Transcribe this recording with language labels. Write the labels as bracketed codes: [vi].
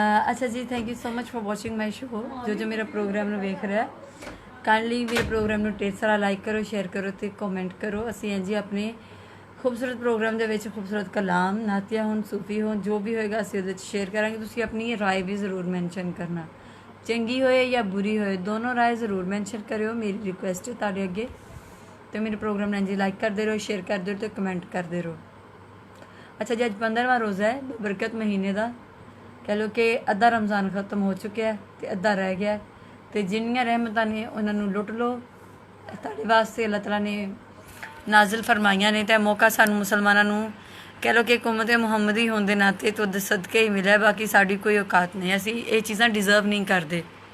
[en] अच्छा जी, thank you so much for watching my show. [pa] जो मेरा प्रोग्राम ਨੂੰ ਵੇਖ ਰਿਹਾ ਕਾਈਂਡਲੀ ਮੇਰੇ ਪ੍ਰੋਗਰਾਮ ਨੂੰ ਢੇਰ ਸਾਰਾ ਲਾਈਕ ਕਰੋ, ਸ਼ੇਅਰ ਕਰੋ ਤੇ ਕਮੈਂਟ ਕਰੋ। ਅਸੀਂ ਇੰਜ ਹੀ ਆਪਣੇ ਖੂਬਸੂਰਤ ਪ੍ਰੋਗਰਾਮ ਦੇ ਵਿੱਚ ਖੂਬਸੂਰਤ ਕਲਾਮ, ਨਾਤੀਆ ਹੋਣ, ਸੂਫੀ ਹੋਣ, ਜੋ ਵੀ ਹੋਏਗਾ ਅਸੀਂ ਉਹਦੇ 'ਚ ਸ਼ੇਅਰ ਕਰਾਂਗੇ। ਤੁਸੀਂ ਆਪਣੀ ਰਾਏ ਵੀ ਜ਼ਰੂਰ ਮੈਂਸ਼ਨ ਕਰਨਾ, ਚੰਗੀ ਹੋਏ ਜਾਂ ਬੁਰੀ ਹੋਏ, ਦੋਨੋਂ ਰਾਏ ਜ਼ਰੂਰ ਮੈਂਸ਼ਨ ਕਰਿਓ। ਮੇਰੀ ਰਿਕੁਐਸਟ ਹੈ ਤੁਹਾਡੇ ਅੱਗੇ। ਤੇ ਮੇਰੇ ਪ੍ਰੋਗਰਾਮ ਨੂੰ ਇੰਜ ਹੀ ਲਾਈਕ ਕਰਦੇ ਰਹੋ, ਸ਼ੇਅਰ ਕਰਦੇ ਰਹੋ ਤੇ ਕਮੈਂਟ ਕਰਦੇ ਰਹੋ। अच्छा जी, अज 15वां रोज़ा है बरकत महीने का। कह लो कि अद्धा रमज़ान खत्म हो चुका है तो अद्धा रह गया। तो जिन्नियां रहमतां ने उन्होंने लुट लो, तुहाडे वास्ते अल्लाह तआला ने नाजिल फरमाइयां ने। तो मौका सानू मुसलमानों नू कह लो कि उम्मत मुहम्मदी होने के नाते तो सदके ही मिला, बाकी साड़ी कोई औकात नहीं, असी ये चीज़ां डिज़र्व नहीं करते।